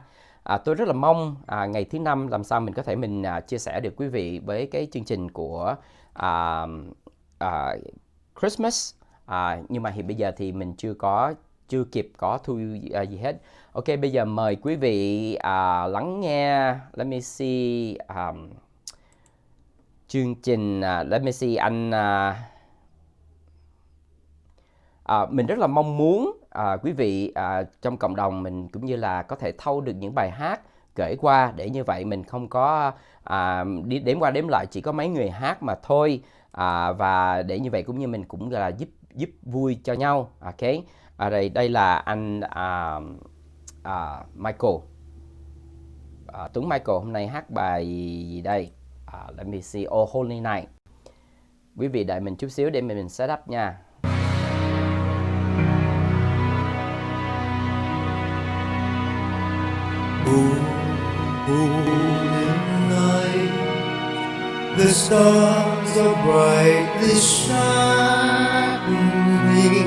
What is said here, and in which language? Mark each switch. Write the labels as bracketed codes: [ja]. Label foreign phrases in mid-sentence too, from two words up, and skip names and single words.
[vi] Tôi rất là mong ngày thứ năm làm sao mình có thể mình chia sẻ được quý vị với cái chương trình của Christmas, nhưng mà hiện bây giờ thì mình chưa kịp có thu gì hết. Ok, bây giờ mời quý vị lắng nghe. [en] Let me see [vi] chương trình. [en] Let me see anh. [vi] Mình rất là mong muốn quý vị trong cộng đồng mình cũng như là có thể thâu được những bài hát gửi qua, để như vậy mình không có đếm qua đếm lại chỉ có mấy người hát mà thôi, và để như vậy cũng như mình cũng là giúp vui cho nhau. Ok, đây là anh Michael, Tuấn Michael hôm nay hát bài gì đây? [en] Let me see. Oh Holy Night. [vi] Quý vị đợi mình chút xíu để mình [en] set up [vi] nha. [en] Holy night, the stars are brightly shining.